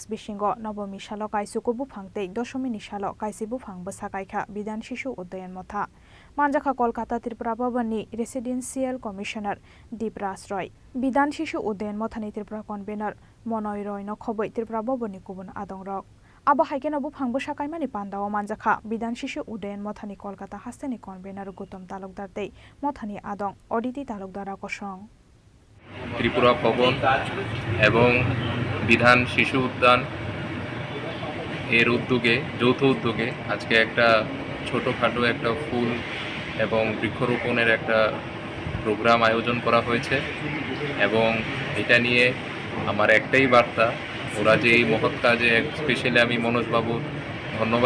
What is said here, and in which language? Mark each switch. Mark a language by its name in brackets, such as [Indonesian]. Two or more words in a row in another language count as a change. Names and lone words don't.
[Kok Borok] बिसिंगो नवमी सालो काइसुको बुफांते दशमीनि सालो काइसि बुफां बसाकाइखा बिधान शिशु उदयन मथा मानजाखा कलकाता त्रिपुरा भवननि रेसिडेंशियल कमिशनार दीपराज रय बिधान शिशु उदयन मथानि त्रिपुरा कन्वेनर मनय रय नखबै त्रिपुरा भवननि गुबुन आदंरक आबो हाइकेनो बुफां बसाकाइमानि पान्दाओ मानजाखा बिधान शिशु उदयन मथानि कलकाता हास्तेनि कन्वेनर गौतम तालुकदार तै मथानि आदं अदिति तालुकदारा कसं [Bangla] त्रिपुरा भवन এবং বিধান শিশু উদ্যান এর উদ্যোগে যৌথ উদ্যোগে আজকে একটা ছোটখাটো একটা ফুল এবং বৃক্ষরোপণের একটা প্রোগ্রাম আয়োজন করা হয়েছে এবং এটা নিয়ে আমার একটাই বার্তা ওরা যে এই মহৎ কাজে স্পেশালি আমি মনোজবাবু ধন্যবাদ